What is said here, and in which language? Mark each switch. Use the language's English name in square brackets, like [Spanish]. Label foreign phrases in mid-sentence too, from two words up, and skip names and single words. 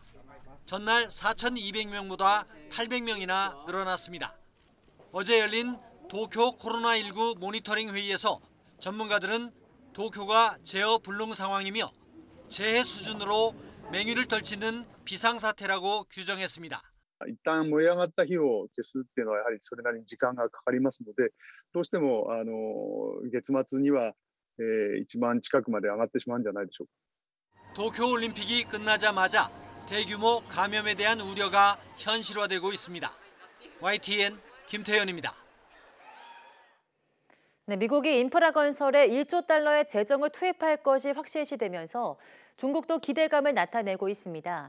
[Korean] 전날 4,200명보다 800명이나 늘어났습니다. 어제 열린 도쿄 코로나19 모니터링 회의에서 전문가들은 도쿄가 제어 불능 상황이며 재해 수준으로 맹위를 떨치는 비상사태라고 규정했습니다. [Japanese] 一旦燃え上がった火を消すっていうのはやはりそれなりに時間がかかりますので、どうしても月末には1万近くまで上がってしまうんじゃないでしょうか。 [Korean] 도쿄올림픽이 끝나자마자 대규모 감염에 대한 우려가 현실화되고 있습니다. YTN 김태현입니다. 네, 미국이 인프라 건설에 1조 달러의 재정을 투입할 것이 확실시되면서 중국도 기대감을 나타내고 있습니다.